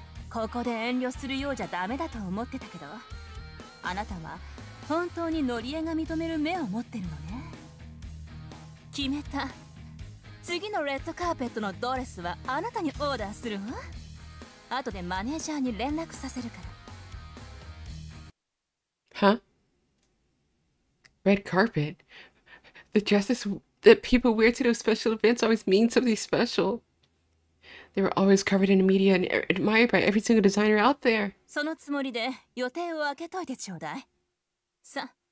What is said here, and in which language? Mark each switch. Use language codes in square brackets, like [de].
[ja] ここで遠慮するようじゃダメだと思ってたけど、あなたは本当にノリエが認める目を持ってるのね。決めた。次のレッドカーペットのドレスはあなたにオーダーするわ。後でマネージャーに連絡させるから。 [en] Huh? Red carpet? The dresses that people wear to those special events always mean something special. They were always covered in the media and admired by every single designer out there. [ja] そのつもりで予定を空けといてちょうだい。さ、